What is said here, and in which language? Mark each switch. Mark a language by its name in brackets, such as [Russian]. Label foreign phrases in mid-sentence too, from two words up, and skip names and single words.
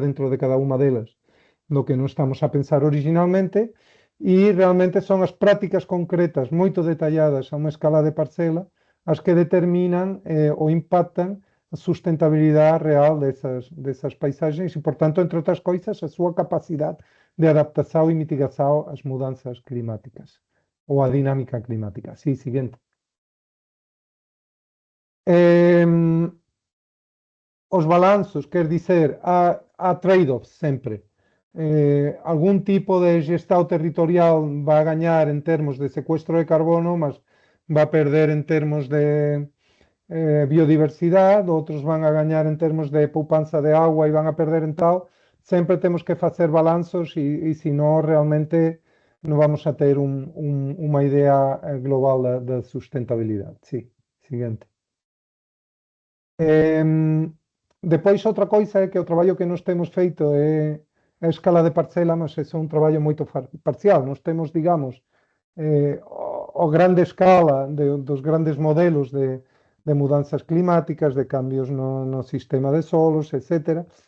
[Galician] dentro de cada unha delas do que non estamos a pensar originalmente, e realmente son as prácticas concretas moito detalladas a unha escala de parcela as que determinan ou impactan a sustentabilidade real desas paisaxes e, portanto, entre outras coisas, a súa capacidade de adaptación e mitigación ás mudanzas climáticas ou a dinámica climática. [Spanish] Sí, siguiente. [Galician] Os balanzos, [Portuguese] quer dizer, há trade-offs sempre. Algún tipo de gestão territorial vai ganhar em termos de sequestro de carbono, mas vai perder em termos de biodiversidade, outros vão a ganhar em termos de poupança de água e vão a perder em tal. Sempre temos que fazer balanços e senão realmente não vamos a ter uma ideia global da sustentabilidade. Sim, seguinte. Depois, outra coisa é que o traballo que nós temos feito é a escala de parcela, mas é [Galician] un traballo moito parcial. Nós temos, digamos, o grande escala dos grandes modelos de mudanzas climáticas, de cambios no sistema de solos, etc.